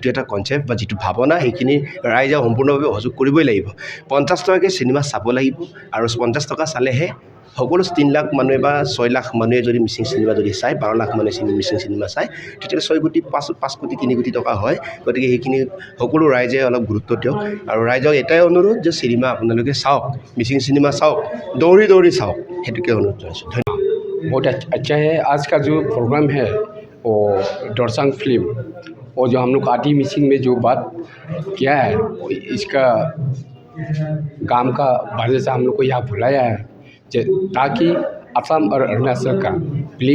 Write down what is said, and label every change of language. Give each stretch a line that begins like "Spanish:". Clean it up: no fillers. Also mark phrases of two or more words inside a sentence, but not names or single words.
Assamese: এটা কনচেপ্ট বা যিটো ভাৱনা সেইখিনি ৰাইজে সম্পূৰ্ণভাৱে সহযোগ কৰিবই লাগিব 50 টকাকৈ চিনেমা চাব লাগিব আৰু 50 টকা চালেহে সকলো 3 লাখ মানুহে বা 6 লাখ মানুহে যদি মিচিং চিনেমা যদি চায় 12 লাখ মানুহে মিচিং চিনেমা চায় তেতিয়া 6 কোটি 5 কোটি 3 কোটি টকা হয় গতিকে সেইখিনি সকলো ৰাইজে অলপ গুৰুত্ব দিয়ক আৰু ৰাইজক এটাই অনুৰোধ যে চিনেমা আপোনালোকে চাওক মিচিং চিনেমা চাওক দৌৰি চাওক সেইটোকে অনুৰোধ জনাইছোঁ ধন্যবাদ
Hindi: बहुत अच्छा है आज का जो प्रोग्राम है वो डोरसांग फिल्म और जो हम लोग आदि मिसिंग में जो बात किया है इसका काम का वजह से हम लोग को यहाँ बुलाया है ताकि असम और अरुणाचल का फिल्म